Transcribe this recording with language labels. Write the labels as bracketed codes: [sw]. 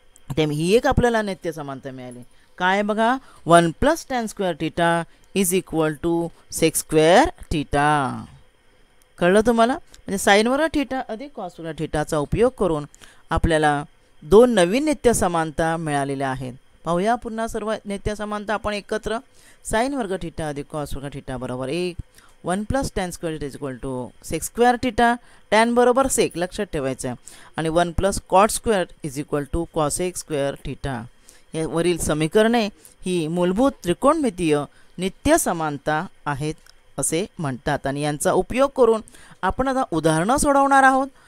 [mr] त्यामुळे ही एक आपल्याला नित्य समानता मिळाली. काय बघा, [en] 1 + tan square theta [mr] is equal to sec square theta. कळलं तुम्हाला? म्हणजे साइन वर्ग थीटा अधिक कॉस वर्ग थीटाचा उपयोग करून आपल्याला 2 नवीन नित्य समानता मिळालेल्या आहेत. पाहूया पुन्हा सर्व नित्य समानता आपण एकत्र. साइन वर्ग थीटा अधिक कॉस वर्ग थीटा बरोबर 1. [en] 1 + tan square theta is equal to sec square theta. [mr] Tan बरोबर सेक लक्षात ठेवायचं आहे. आणि [en] 1 + cot square is equal to cosec square theta. [mr] वरील समीकरणे ही मूलभूत त्रिकोणमितीय नित्य समानता आहेत असे म्हणतात. आणि यांचा उपयोग करून आपण आता उदाहरणं सोडवणार आहोत.